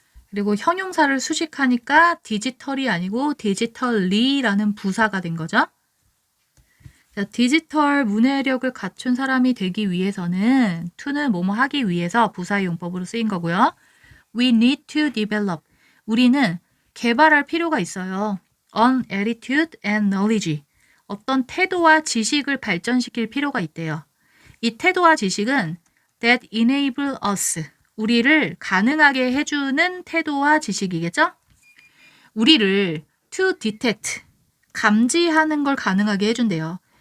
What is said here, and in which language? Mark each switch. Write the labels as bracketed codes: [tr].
[ko] 그리고 형용사를 수식하니까 디지털이 아니고 디지털리라는 부사가 된 거죠. 자, 디지털 문해력을 갖춘 사람이 되기 위해서는 to는 뭐뭐 하기 위해서 부사의 용법으로 쓰인 거고요. [en] We need to develop. [ko] 우리는 개발할 필요가 있어요. [en] An attitude and knowledge. [ko] 어떤 태도와 지식을 발전시킬 필요가 있대요. 이 태도와 지식은 [en] that enable us. [ko] 우리를 가능하게 해주는 태도와 지식이겠죠? 우리를 [en] to detect, [ko] 감지하는 걸 가능하게 해준대요.